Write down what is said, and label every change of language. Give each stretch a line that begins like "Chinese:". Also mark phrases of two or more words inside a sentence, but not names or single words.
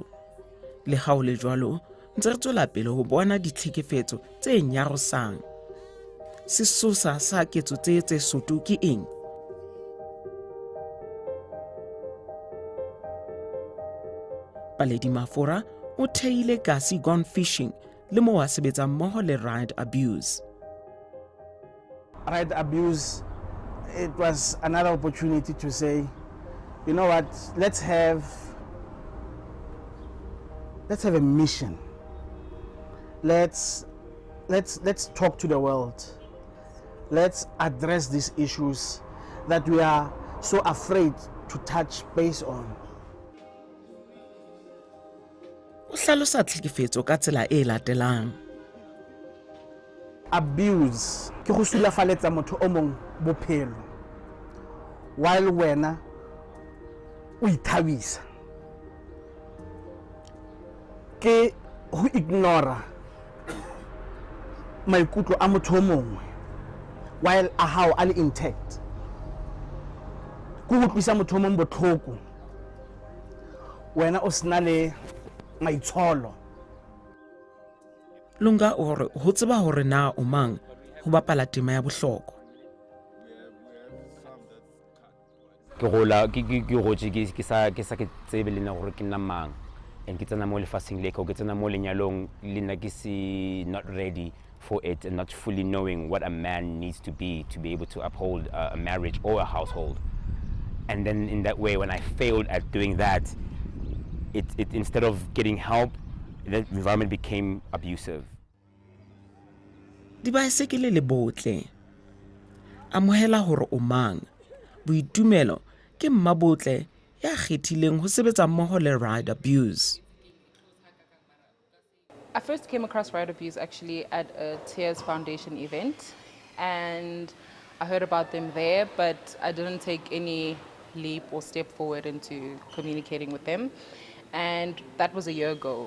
Southern Sotho: Le ha ho le jwalo, ntse re tswela pele ho bona ditlhekefetso tse nyarosang. Sesosa sa ketso tse soto ke eng? Paledi Mafora o theile Kasi Gone Fishing le mo a sebetsa mmoho le Ride Abuse.
English: Ride Abuse, it was another opportunity to say, you know what, let's have a mission. Let's talk to the world. Let's address these issues that we are so afraid to touch base on.
Southern Sotho: O hlalosa tlhekefetso ka tsela e latelang. Abuse ke go sulafaletsa motho o mong bophelo while wena o ithabisa. Ke go ignora maikutlo a motho o mongwe while a hao a le intact.
Tswana: Go utlwisa motho o mong botlhoko wena o sena le maitsholo.
Southern Sotho: Lunga o re ho tseba hore na o mang ho bapala tema ya bohlokwa.
Tswana: Ke gola ke gotse ke sa ke tsebe le nna gore ke nna mang and ke tsena mo lefatsheng le ke tsena mo lenyalong le nna ke si
English: not ready for it and not fully knowing what a man needs to be able to uphold a marriage or a household. And then in that way, when I failed at doing that, it instead of getting help, the environment became abusive.
Southern Sotho: Dibaesekele le botle. Amohela hore o mang. Boitumelo ke mmabotle ya kgethileng ho sebetsa mmoho le Ride Abuse.
English: I first came across Ride Abuse actually at a Tears Foundation event, and I heard about them there, but I didn't take any leap or step forward into communicating with them. And that was a year ago.